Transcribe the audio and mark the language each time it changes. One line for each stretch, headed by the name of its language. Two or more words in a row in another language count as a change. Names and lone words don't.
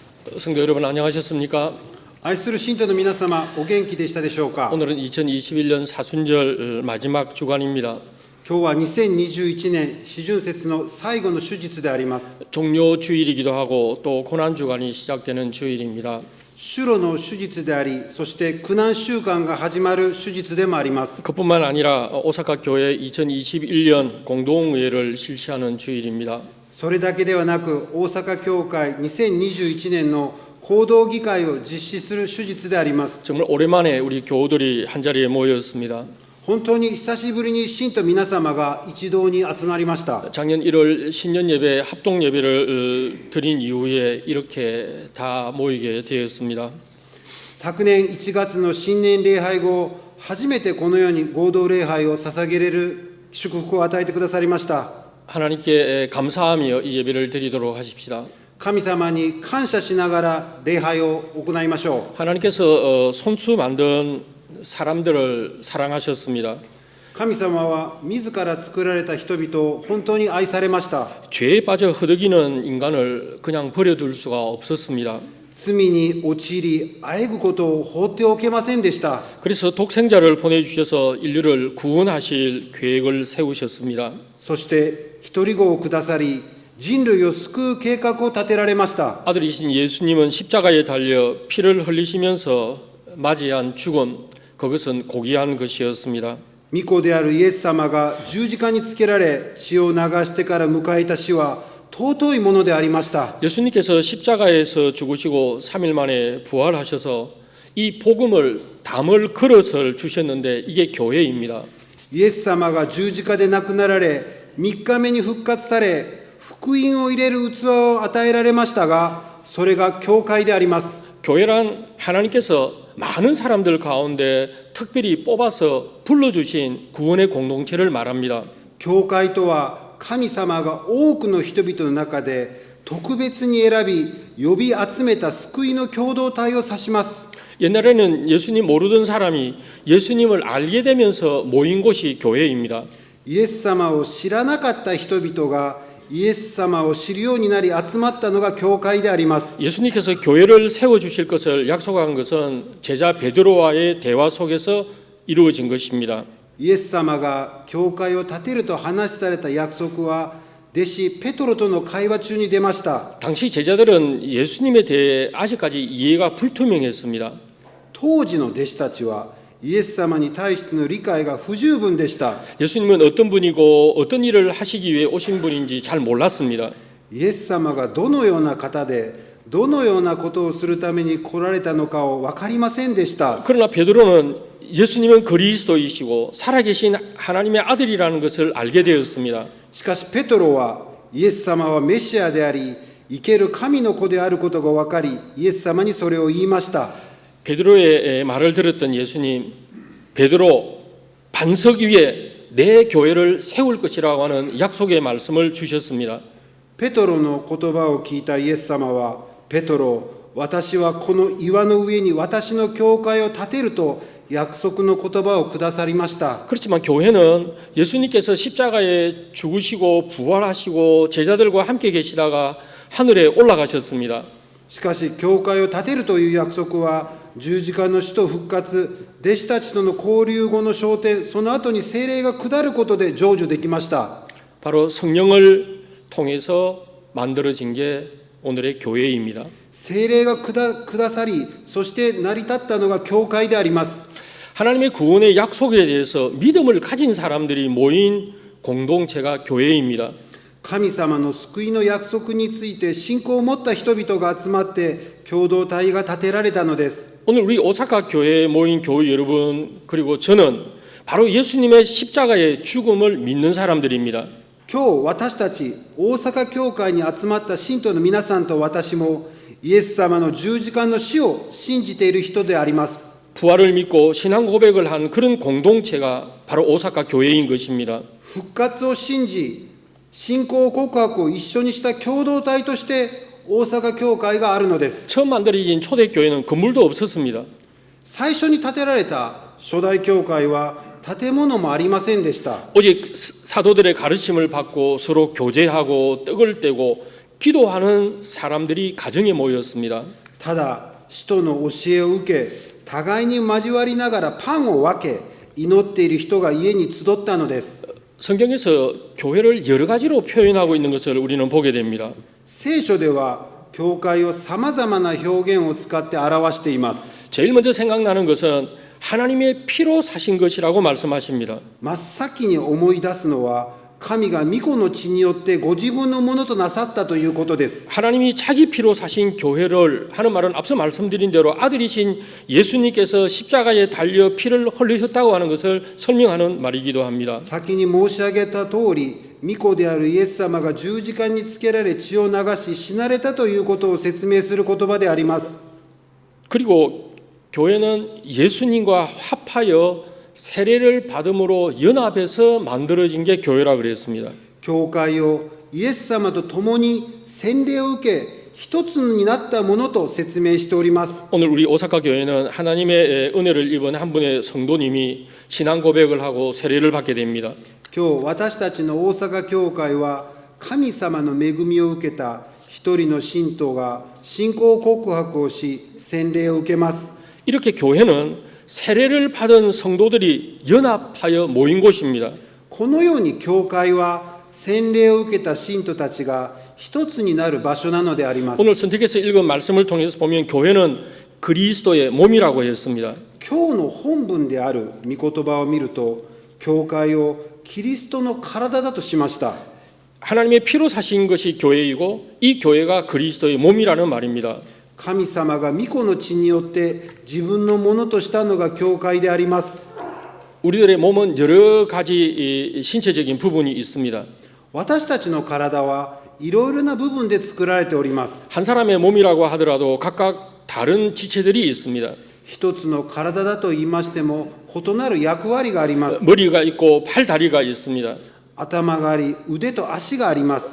Korean: 성도 여러분 안녕하셨습니까?
Japanese: 愛する信徒の皆様、お元気でしたでしょうか。
Korean: 오늘은 2021년 사순절 마지막 주간입니다.
Japanese: 今日は2021年四旬節の最後の手術であります。
Korean: 종료 주일이기도 하고 또 고난 주간이 시작되는 주일입니다.
Japanese: 主路の手術であり、そして苦難週間が始まる手術でもあります。
Korean: 그뿐만 아니라 오사카 교회 2021년 공동의회를 실시하는 주일입니다.
Japanese: それだけではなく、大阪教会2021年の行動議会を実施する手術であります。
Korean: 정말 오랜만에 우리 교우들이 한자리에 모였습니다.
Japanese: 本当に久しぶりに信徒皆様が一堂に集まりました。
Korean: 작년 1월 신년 예배 합동 예배를 드린 이후에 이렇게 다 모이게 되었습니다.
Japanese: 昨年1月の新年礼拝後、初めてこのように合同礼拝を捧げれる祝福を与えてくださりました。
Korean: 하나님께 감사하며 이 예배를 드리도록 하십시다.
Japanese: 神様に感謝しながら礼拝を行いましょう。
Korean: 하나님께서 손수 만든 사람들을 사랑하셨습니다.
Japanese: 神様は自ら作られた人々を本当に愛されました。
Korean: 죄에 빠져 허덕이는 인간을 그냥 버려둘 수가 없었습니다.
Japanese: 罪に陥り、あえぐことを放っておけませんでした。
Korean: 그래서 독생자를 보내주셔서 인류를 구원하실 계획을 세우셨습니다.
Japanese: そして一人子をくださり、人類を救う計画を立てられました。
Korean: 아들이신 예수님은 십자가에 달려 피를 흘리시면서 맞이한 죽음, 그것은 고귀한 것이었습니다.
Japanese: 御子であるイエス様が十字架につけられ、血を流してから迎えた死は尊いものでありました。
Korean: 예수님께서 십자가에서 죽으시고 3일 만에 부활하셔서 이 복음을 담을 그릇을 주셨는데 이게 교회입니다.
Japanese: イエス様が十字架で亡くなられ、3日目に復活され、福音を入れる器を与えられましたが、それが教会であります。
Korean: 교회란 하나님께서 많은 사람들 가운데 특별히 뽑아서 불러주신 구원의 공동체를 말합니다.
Japanese: 教会とは神様が多くの人々の中で特別に選び、呼び集めた救いの共同体を指します。
Korean: 옛날에는 예수님 모르던 사람이 예수님을 알게 되면서 모인 곳이 교회입니다.
Japanese: イエス様を知らなかった人々がイエス様を知るようになり集まったのが教会であります。
Korean: 예수님께서 교회를 세워주실 것을 약속한 것은 제자 베드로와의 대화 속에서 이루어진 것입니다.
Japanese: イエス様が教会を建てると話された約束は弟子ペトロとの会話中に出ました。
Korean: 당시 제자들은 예수님에 대해 아직까지 이해가 불투명했습니다.
Japanese: 当時の弟子たちはイエス様に対しての理解が不十分でした。
Korean: 예수님은 어떤 분이고 어떤 일을 하시기 위해 오신 분인지 잘 몰랐습니다.
Japanese: イエス様がどのような方でどのようなことをするために来られたのかを分かりませんでした。
Korean: 그러나 베드로는 예수님은 그리스도이시고 살아계신 하나님의 아들이라는 것을 알게 되었습니다.
Japanese: しかしペトロはイエス様はメシアであり生ける神の子であることが分かり、イエス様にそれを言いました。
Korean: 베드로의 말을 들었던 예수님, 베드로 반석 위에 내 교회를 세울 것이라고 하는 약속의 말씀을 주셨습니다.
Japanese: ペトロの言葉を聞いたイエス様は、ペトロ、私はこの岩の上に私の教会を建てると約束の言葉をくださりました。
Korean: 그렇지만 교회는 예수님께서 십자가에 죽으시고 부활하시고 제자들과 함께 계시다가 하늘에 올라가셨습니다.
Japanese: しかし教会を建てるという約束は十字架の死と復活、弟子たちとの交流後の昇天、その後に聖霊が下ることで成就できました。
Korean: 바로 성령을 통해서 만들어진 게 오늘의 교회입니다.
Japanese: 聖霊が下さり、そして成り立ったのが教会であります。
Korean: 하나님의 구원의 약속에 대해서 믿음을 가진 사람들이 모인 공동체가 교회입니다.
Japanese: 神様の救いの約束について信仰を持った人々が集まって共同体が建てられたのです。
Korean: 오늘 우리 오사카 교회에 모인 교우 여러분 그리고 저는 바로 예수님의 십자가의 죽음을 믿는 사람들입니다.
Japanese: 今日私たち大阪教会に集まった信徒の皆さんと私もイエス様の十字架の死を信じている人であります。
Korean: 부활을 믿고 신앙 고백을 한 그런 공동체가 바로 오사카 교회인 것입니다.
Japanese: 復活を信じ、信仰告白を一緒にした共同体として大阪教会があるのです。
Korean: 처음 만들어진 초대교회는 건물도 없었습니다.
Japanese: 最初に建てられた初代教会は建物もありませんでした。
Korean: 오직 사도들의 가르침을 받고 서로 교제하고 떡을 떼고 기도하는 사람들이 가정에 모였습니다.
Japanese: ただ使徒の教えを受け、互いに交わりながらパンを分け、祈っている人が家に集ったのです。
Korean: 성경에서 교회를 여러 가지로 표현하고 있는 것을 우리는 보게 됩니다.
Japanese: 聖書では教会をさまざまな表現を使って表しています。
Korean: 제일 먼저 생각나는 것은 하나님의 피로 사신 것이라고 말씀하십니다.
Japanese: 真っ先に思い出すのは、神が御子の血によってご自分のものとなさったということです。
Korean: 하나님이 자기 피로 사신 교회를 하는 말은 앞서 말씀드린 대로 아들이신 예수님께서 십자가에 달려 피를 흘리셨다고 하는 것을 설명하는 말이기도 합니다.
Japanese: 先に申し上げた通り、御子であるイエス様が十字架につけられ血を流し死なれたということを説明する言葉であります。
Korean: 그리고 교회는 예수님과 합하여 세례를 받음으로 연합해서 만들어진 게 교회라 그랬습니다.
Japanese: 教会をイエス様と共に洗礼を受け、一つになったものと説明しております。
Korean: 오늘 우리 오사카 교회는 하나님의 은혜를 입은 한 분의 성도님이 신앙 고백을 하고 세례를 받게 됩니다.
Japanese: 今日私たちの大阪教会は、神様の恵みを受けた一人の信徒が信仰告白をし、洗礼を受けます。
Korean: 이렇게 교회는 세례를 받은 성도들이 연합하여 모인 곳입니다.
Japanese: このように教会は洗礼を受けた信徒たちが一つになる場所なのであります。
Korean: 오늘 선택해서 읽은 말씀을 통해서 보면 교회는 그리스도의 몸이라고 했습니다.
Japanese: 今日の本文である御言葉を見ると、教会をキリストの体だとしました。
Korean: 하나님의 피로 사신 것이 교회이고 이 교회가 그리스도의 몸이라는 말입니다.
Japanese: 神様が御子の血によって自分のものとしたのが教会であります。
Korean: 우리들의 몸은 여러 가지 신체적인 부분이 있습니다.
Japanese: 私たちの体はいろいろな部分で作られております。
Korean: 한 사람의 몸이라고 하더라도 각각 다른 지체들이 있습니다.
Japanese: 一つの体だと言いましても異なる役割があります。
Korean: 머리가 있고 팔, 다리가 있습니다.
Japanese: 頭があり、腕と足があります。